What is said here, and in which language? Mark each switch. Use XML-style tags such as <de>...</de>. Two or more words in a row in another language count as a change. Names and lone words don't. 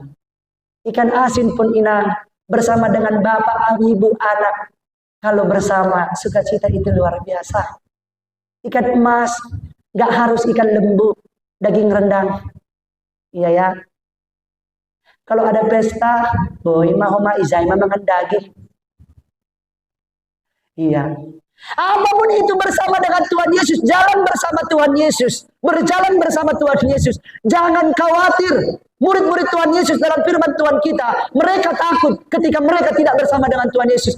<id>Ikan asin pun inang bersama dengan bapak, ibu, anak. Kalau bersama sukacita itu luar biasa. Ikan emas gak harus ikan lembu, daging rendang. Iya ya. Kalau ada pesta,</id> <bts>boy mahoma izai</bts> <id>makan daging. Iya. Apapun itu bersama dengan Tuhan Yesus, jalan bersama Tuhan Yesus, berjalan bersama Tuhan Yesus. Jangan khawatir. Murid-murid Tuhan Yesus dalam firman Tuhan kita, mereka takut ketika mereka tidak bersama dengan Tuhan Yesus.</id>